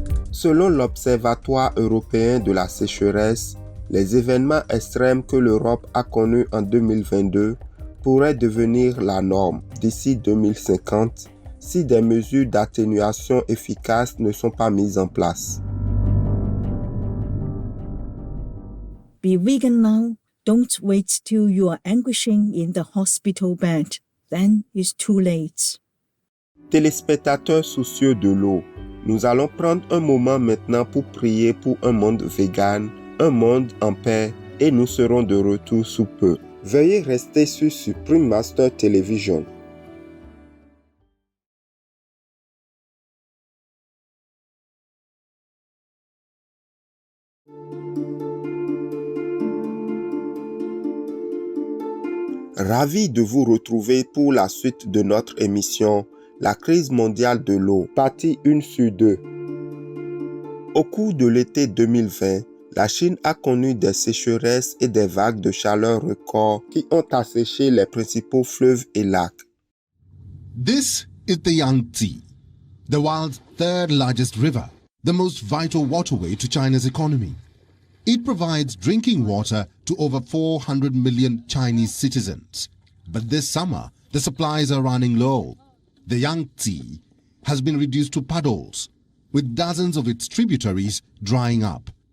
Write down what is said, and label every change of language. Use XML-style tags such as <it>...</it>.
<fr>Selon l'Observatoire européen de la sécheresse, les événements extrêmes que l'Europe a connus en 2022 pourraient devenir la norme d'ici 2050 si des mesures d'atténuation efficaces ne sont pas mises en place.</fr> <en>Be vegan now. Don't wait till you are anguishing in the hospital bed. Then it's too late.</en> <fr>Téléspectateurs soucieux de l'eau, nous allons prendre un moment maintenant pour prier pour un monde vegan, un monde en paix, et nous serons de retour sous peu. Veuillez rester sur Supreme Master Television. Ravi de vous retrouver pour la suite de notre émission La crise mondiale de l'eau, partie 1 sur 2. Au cours de l'été 2020, la Chine a connu des sécheresses et des vagues de chaleur records qui ont asséché les principaux fleuves et lacs.</fr> <en>This is the Yangtze, the world's third largest river, the most vital waterway to China's economy. It provides drinking water to over 400 million Chinese citizens. But this summer, the supplies are running low. The Yangtze has been reduced to puddles, with dozens of its tributaries drying up.</en>